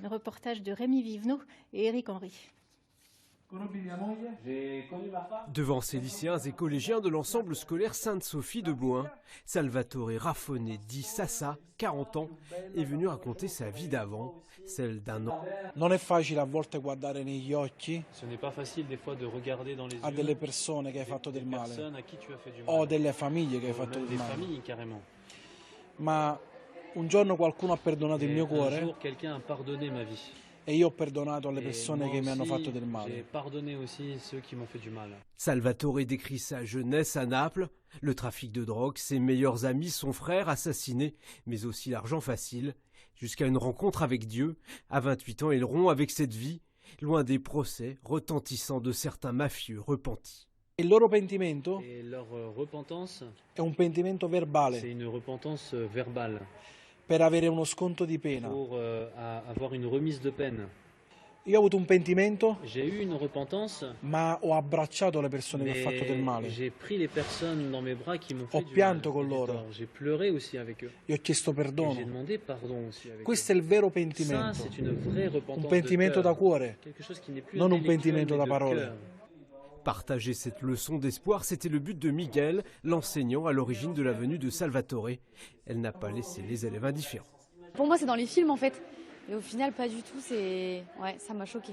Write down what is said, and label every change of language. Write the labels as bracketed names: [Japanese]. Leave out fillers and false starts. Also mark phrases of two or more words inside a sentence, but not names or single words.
[French] Reportage de Rémi Vivenot et Éric Henry. Devant ces lycéens et collégiens de l'ensemble scolaire Sainte-Sophie de Bohain, Salvatore Raffone, dit Sassa, 40 ans, est venu raconter sa vie d'avant, celle d'un homme. [Italian] Non è facile a volte guardare negli occhi [French] Ce n'est pas facile des fois de regarder dans les [Italian] a [French] yeux [Italian] delle persone che hai fatto [French] des [Italian] del male [French] personnes à qui tu as fait du mal, [Italian] o delle famiglie che hai [French] ou [Italian] fatto [French] même [Italian] del [French] des [Italian] male. [French] familles carrément. [Italian] Ma un giorno qualcuno ha perdonato il [French] Et [Italian] mio [French] un [Italian] cuore [French] jour, quelqu'un a pardonné ma vie. [Italian] e io ho perdonato le [French] Et [Italian] persone [French] moi [Italian] che mi hanno [French] aussi, [Italian] fatto del [French] j'ai [Italian] male. [French] pardonné aussi ceux qui m'ont fait du mal. Salvatore décrit sa jeunesse à Naples, le trafic de drogue, ses meilleurs amis, son frère assassiné, mais aussi l'argent facile, jusqu'à une rencontre avec Dieu. À 28 ans, il rompt avec cette vie, loin des procès retentissants de certains mafieux repentis. [Italian] Il loro pentimento [French] Et leur repentance, [Italian] è un pentimento verbale [French] c'est une repentance verbale [Italian] per avere uno sconto di pena. [French] pour avoir une remise de peine. [Italian] Io ho avuto un pentimento, [French] J'ai eu une repentance, [Italian] ma ho abbracciato le persone che ho fatto del [French] mais [Italian] male. [French] j'ai pris les personnes dans mes bras qui m'ont fait [Italian] Ho [French] du mal. [Italian] pianto con [French] et du [Italian] loro. [French] tort. J'ai pleuré aussi avec eux. [Italian] Io ho chiesto [French] Et j'ai [Italian] perdono. [French] demandé pardon aussi avec [Italian] Questo è il vero [French] eux. Ça, [Italian] pentimento, [French] c'est une vraie repentance [Italian] un pentimento [French] de [Italian] da [French] cœur. [Italian] cuore. [French] Quelque chose qui n'est plus [Italian] Non un [French] intellectuel, [Italian] pentimento [French] mais [Italian] da [French] de parole. cœur. Partager cette leçon d'espoir, c'était le but de Miguel, l'enseignant à l'origine de la venue de Salvatore. Elle n'a pas laissé les élèves indifférents. Pour moi, c'est dans les films en fait. Et au final, pas du tout. Ouais, ça m'a choqué.